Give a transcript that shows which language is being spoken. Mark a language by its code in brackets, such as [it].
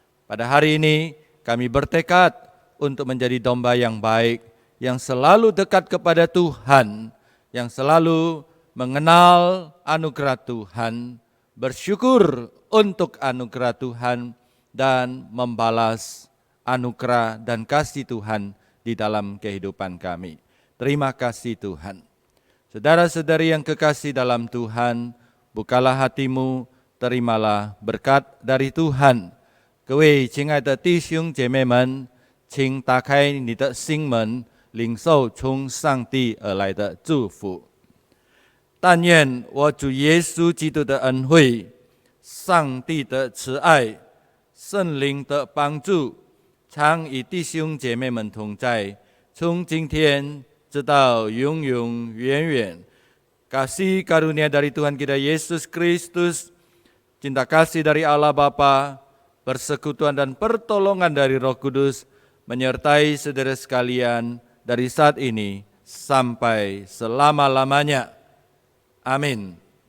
[id] Pada hari ini kami bertekad untuk menjadi domba yang baik, yang selalu dekat kepada Tuhan, yang selalu mengenal anugerah Tuhan, bersyukur untuk anugerah Tuhan, dan membalas anugerah dan kasih Tuhan di dalam kehidupan kami. Terima kasih Tuhan. Saudara-saudari yang kekasih dalam Tuhan, bukalah hatimu, terimalah berkat dari Tuhan. [zh] 各位亲爱的弟兄姐妹们，请打开你的心门，领受从上帝而来的祝福。但愿我主耶稣基督的恩惠、上帝的慈爱、圣灵的帮助，常与弟兄姐妹们同在，从今天直到永永远远。 [id] Kasih karunia dari Tuhan kita Yesus Kristus, cinta kasih dari Allah Bapa, persekutuan dan pertolongan dari Roh Kudus menyertai saudara sekalian dari saat ini sampai selama-lamanya. Amin.